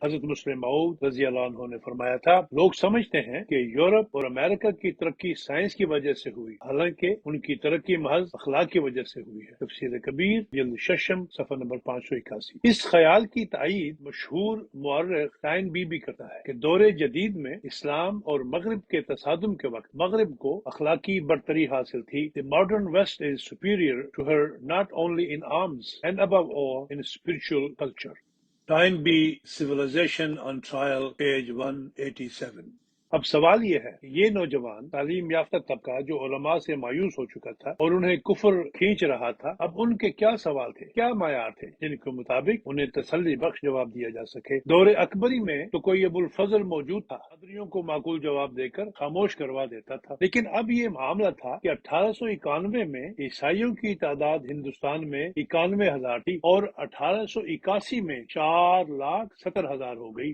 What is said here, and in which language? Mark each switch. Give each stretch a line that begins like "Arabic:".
Urdu: حضرت مسلم موعود رضی اللہ عنہ نے فرمایا تھا لوگ سمجھتے ہیں کہ یورپ اور امریکہ کی ترقی سائنس کی وجہ سے ہوئی حالانکہ ان کی ترقی محض اخلاق کی وجہ سے ہوئی ہے. تفسیر کبیر جلد ششم صفحہ نمبر 581. اس خیال کی تائید مشہور مورخ ٹائن بی کرتا ہے کہ دور جدید میں اسلام اور مغرب کے تصادم کے وقت مغرب کو اخلاقی برتری حاصل تھی.
English: The modern West is superior to her not only in arms and above all in spiritual culture. Time B Civilization on Trial page 187.
Urdu: اب سوال یہ ہے کہ یہ نوجوان تعلیم یافتہ طبقہ جو علماء سے مایوس ہو چکا تھا اور انہیں کفر کھینچ رہا تھا اب ان کے کیا سوال تھے کیا معیار تھے جن کے مطابق انہیں تسلی بخش جواب دیا جا سکے. دور اکبری میں تو کوئی ابو الفضل موجود تھا قدریوں کو معقول جواب دے کر خاموش کروا دیتا تھا لیکن اب یہ معاملہ تھا کہ 1891 میں عیسائیوں کی تعداد ہندوستان میں 91,000 تھی اور 1881 میں 4,70,000 ہو گئی.